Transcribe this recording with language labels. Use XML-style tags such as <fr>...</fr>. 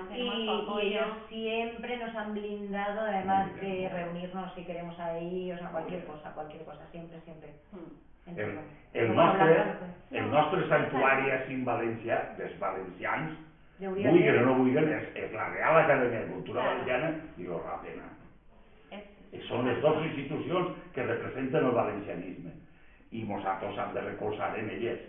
<es>Y ellos siempre nos han blindado, además de reunirnos si queremos ahí, o sea, cualquier cosa, siempre.</es> <ca>El nostre santuari així en València, dels valencians, vulguen o no vulguen, és la Real Academia de Cultura Valenciana i la RACENA. Són les dues institucions que representen el valencianisme.</ca> <es>Y nosotros han de recolzar en ellas.</es>